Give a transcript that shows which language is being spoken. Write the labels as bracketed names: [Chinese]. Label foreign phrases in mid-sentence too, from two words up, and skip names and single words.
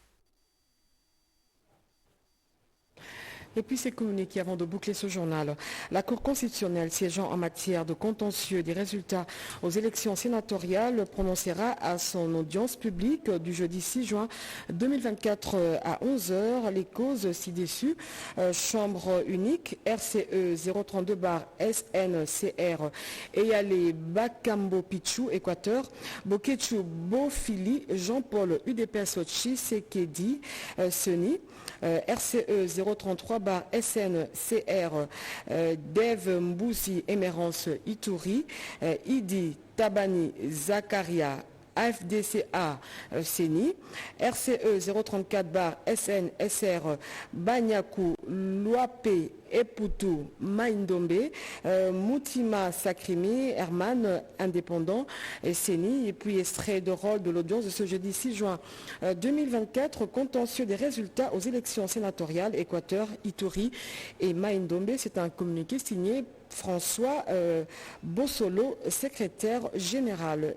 [French] Et puis c'est communiqué avant de boucler ce journal. La Cour constitutionnelle siégeant en matière de contentieux des résultats aux élections sénatoriales prononcera à son audience publique du jeudi 6 juin 2024 à 11h les causes ci-dessus. Chambre unique RCE 032-SNCR Eyale Bakambo Pichou, Équateur, Bokechu Bofili, Jean-Paul UDPS Tshisekedi, Seni, RCE 033-SNCR Dev Mbouzi Émérance Ituri, Idi Tabani Zakaria AFDCA Seni, RCE 034-SNSR Banyaku Luape Eputu Maindombe, Moutima Sakrimi, Herman Indépendant, Seni, et puis extrait de rôle de l'audience de ce jeudi 6 juin 2024, contentieux des résultats aux élections sénatoriales, Équateur, Ituri et Maindombe. C'est un communiqué signé François Bossolo, secrétaire général.